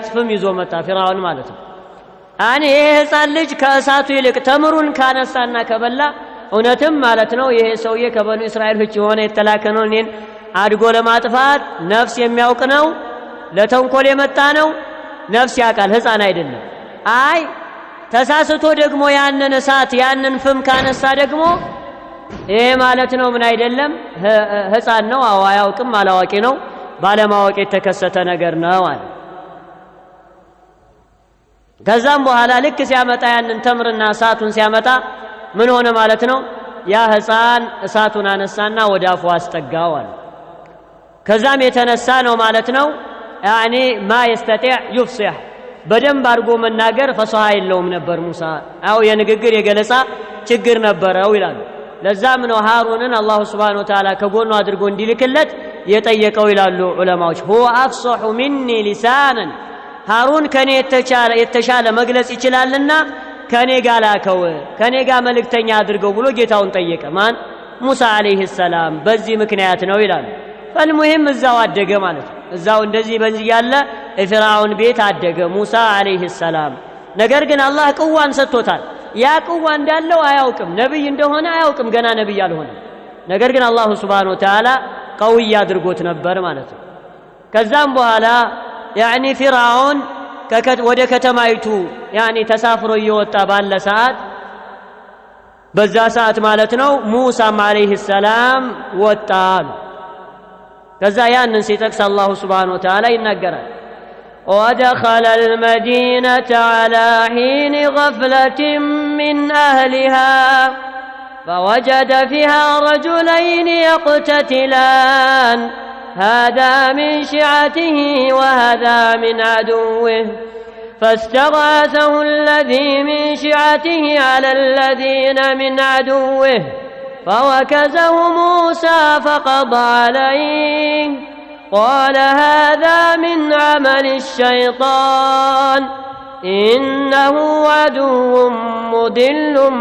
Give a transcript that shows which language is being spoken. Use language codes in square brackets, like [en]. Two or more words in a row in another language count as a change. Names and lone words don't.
[am] ፍም ይዞ መጣ ፊራውን ማለት ነው። ይሄ ሕፃን ልጅ ከእሳቱ ይልቅ ተምሩን ካነሳና ከበላ እውነትም ማለት ነው ይሄ ሰውዬ ከበኑ እስራኤሎች የሆነ የተላከ ነው እኔን አድጎ ለማጥፋት ነፍስ የሚያውቅ ነው ለተንኮል የመጣ ነው ነፍስ ያውቃል ሕፃን አይደለም። ተሳስቶ ደግሞ ያንን እሳት ያንን ፍም ካነሳ ደግሞ ይሄ ማለት ነው ምን አይደለም ህፃን ነው አያውቅም አላዋቂ ነው ባለማወቅ የተከሰተ ነገር ነው አለ ከዛም በኋላ ልክ ሲያመጣ ያንን ተምርና እሳቱን ሲያመጣ ምን ሆነ ማለት ነው ያ ህፃን እሳቱን አነሳና ወደ አፉ አስጠጋው አለ ከዛም የተነሳ ነው ማለት ነው [ar] يعني ما يستطيع يفصح [am] በደንብ አድርጎ መናገር ፈሷሃ የለውም ነበር ሙሳ አው የንግግር የገለጻ ችግር ነበረው ይላሉ ለዛም ነው ሃሩንን አላህ [ar] سبحانه وتعالى [am] ከጎኑ አድርጎ እንዲልክለት የጠየቀው ይላሉ ዑለማዎች [ar] هو افصح مني لسانا [am] ሃሩን ከኔ የተሻለ መግለጽ ይችላልና ከኔ ጋር ላከው ከኔ ጋር መልእክተኛ አድርገው ብሎ ጌታውን ጠየቀ ማን ሙሳ [ar] عليه السلام [am] በዚህ ምክንያት ነው ይላሉ فالمهم እዛው አደገ ማለት ነው እዛው እንደዚህ በዚህ ያለ ፍራውን ቤት አደገ ሙሳ [ar] عليه السلام [am] ነገር ግን አላህ ቁዋን ሰጥቶታል ያ ቁዋ እንዳለው አያውቅም ነብይ እንደሆነ አያውቅም ገና ነብይ አልሆነ ነገር ግን አላህ [ar] سبحانه وتعالى [am] ቀውይ አድርጎት ነበር ማለት ነው ከዛም በኋላ يعني فرعون ወደ ከተማይቱ يعني ተሳፍሮ እየወጣ ባለ ሰዓት በዛ ሰዓት ማለት ነው ሙሳ [ar] عليه السلام [am] ወጣ ከዛ ያንን ሲጠቅስ አላህ [ar] سبحانه وتعالى [am] ይናገራል [ar] ودخل المدينة على حين غفلة من أهلها فوجد فيها رجلين يقتتلان هذا من شيعته وهذا من عدوه فاستغاثه الذي من شيعته على الذين من عدوه فوكزه موسى فقضى عليه قال هذا من عمل الشيطان إنه عدو مضل